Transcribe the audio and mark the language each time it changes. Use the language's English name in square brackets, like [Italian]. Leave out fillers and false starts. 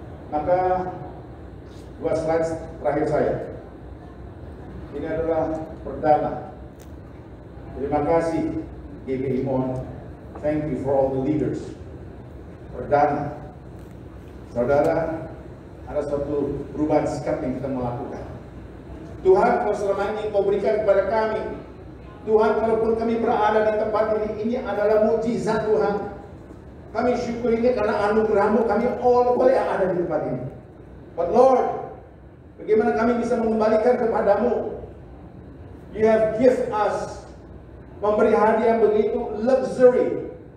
[Indonesian] Maka 2 slide terakhir saya. Ini adalah perdana. Terima kasih GBI Mon. [English] Thank you for all the leaders. [Indonesian] Perdana. Saudara, ada suatu perubahan sikap yang kita melakukan. Tuhan, kalau selama ini Engkau berikan kepada kami, Tuhan, kalaupun kami berada di tempat ini adalah mukjizat Tuhan. Kami syukur ini karena anugerah-Mu, kami all boleh ada di tempat ini. [English] But Lord, [Indonesian] bagaimana kami bisa mengembalikan kepadamu? [English] You have given us, [Indonesian] memberi hadiah begitu luxury.